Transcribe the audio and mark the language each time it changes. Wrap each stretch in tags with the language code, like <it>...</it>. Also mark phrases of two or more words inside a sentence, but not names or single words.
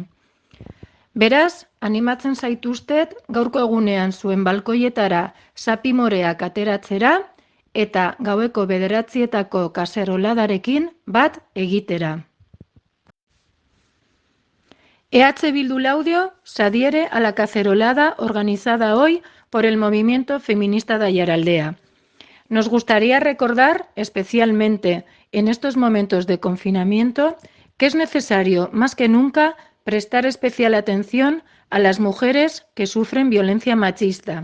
<eu>Beraz, animatzen zaituztet gaurko egunean zuen balkoietara zapimoreak ateratzera eta gaueko 9:00etako kaseroladarekin bat egitera.</eu> <es>EH Bildu Laudio se adhiere a la cacerolada organizada hoy por el movimiento feminista de Aiaraldea. Nos gustaría recordar, especialmente en estos momentos de confinamiento, que es necesario más que nunca prestar especial atención a las mujeres que sufren violencia machista.</es>